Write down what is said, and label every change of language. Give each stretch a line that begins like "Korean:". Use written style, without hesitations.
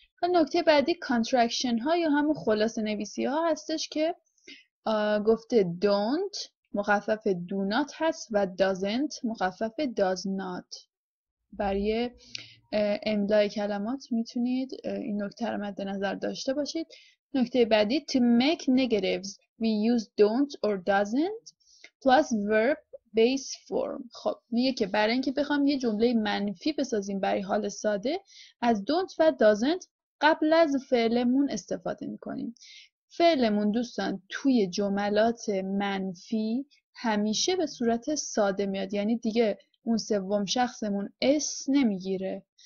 Persian: نکته بعدی کانترکشن ها یا همون خلاصه نویسی ها هستش که گفته don't مخفف do not هست و doesn't مخفف does not. برای املای کلمات میتونید این نکته رو مد نظر داشته باشید. نکته بعدی
English: to make negatives we use don't or doesn't plus verb base form.
Persian: خب میگه که برای اینکه بخوام یه جمله منفی بسازیم برای حال ساده از don't و doesn't قبل از فعلمون استفاده میکنیم. فعلمون دوستان توی جملات منفی همیشه به صورت ساده میاد، یعنی دیگه اون سوم شخصمون اس نمیگیره.